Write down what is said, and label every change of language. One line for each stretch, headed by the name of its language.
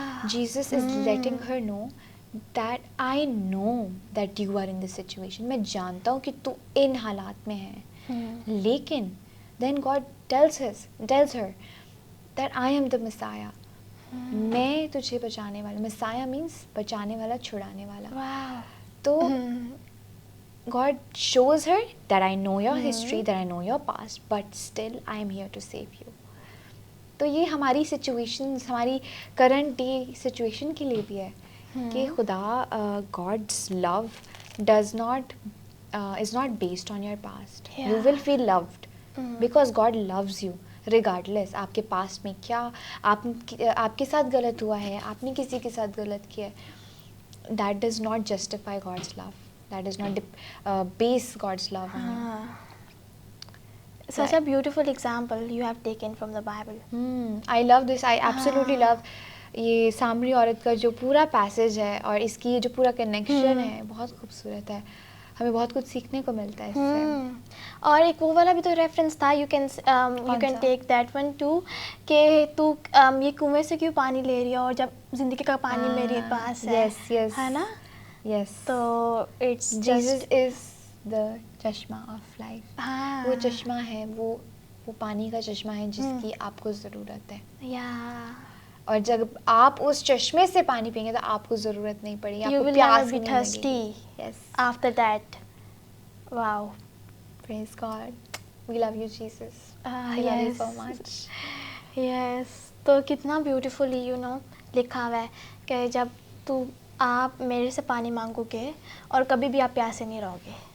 English: Jesus is letting her know that I know that you are in this situation.
Urdu: میں جانتا ہوں کہ تو ان حالات میں ہے, لیکن
English: Then God tells her that I am the messiah.
Urdu: میں تجھے بچانے والا, مسایا مینس بچانے والا, چھڑانے والا.
English: تو God shows her that I know your history, that I know your past, but still I am here to save you.
Urdu: تو یہ ہماری سچویشنز, ہماری کرنٹ ڈے سچویشن کے لیے بھی ہے کہ خدا,
English: God's love is not based on your past. You will feel loved because God loves you regardless.
Urdu: آپ کے پاسٹ میں کیا آپ کے ساتھ غلط ہوا ہے, آپ نے کسی کے ساتھ غلط کیا ہے,
English: that does not justify God's love. That does not base God's love on you. Such a beautiful example you have taken from the Bible. I love this. I absolutely love
Urdu: یہ سامری عورت کا جو پورا پیسج ہے, اور اس کی جو پورا کنیکشن ہے بہت خوبصورت ہے. ہمیں بہت کچھ سیکھنے کو ملتا ہے اس سے. اور ایک وہ والا بھی تو ریفرنس تھا,
English: you can take that one too,
Urdu: کہ تو یہ کنویں سے کیوں پانی لے رہی ہے, اور جب زندگی کا پانی میرے پاس ہے, ہے نا.
English: Yes, تو it's Jesus is the chashma of life.
Urdu: وہ چشمہ ہے, وہ پانی کا چشمہ ہے جس کی آپ کو ضرورت ہے. اور جب آپ اس چشمے سے پانی پئیں گے تو آپ کو ضرورت نہیں پڑے گی, آپ کو پیاس ہی نہیں لگے گی.
English: Yes, after that. Wow, praise God, we love you Jesus, we love you so much.
Urdu: یس, تو کتنا بیوٹیفلی لکھا ہوا ہے کہ جب آپ میرے سے پانی مانگو گے اور کبھی بھی آپ پیاسے نہیں رہو گے.